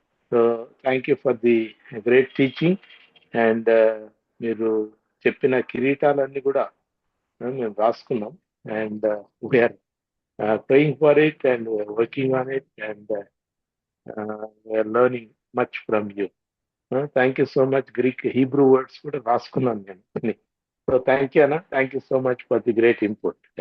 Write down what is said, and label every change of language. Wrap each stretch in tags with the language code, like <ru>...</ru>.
<en>So thank you for the great teaching. And</en> <te>మీరు చెప్పిన కిరీటాలన్నీ కూడా మేము రాసుకున్నాం.</te> <en>And we are praying for it and working on it, and we are learning much from you. Thank you so much. Greek Hebrew words</en> <te>కూడా రాసుకున్నాను నేను.</te> <en>So thank you, Anna. Thank you so much for the great input.</en>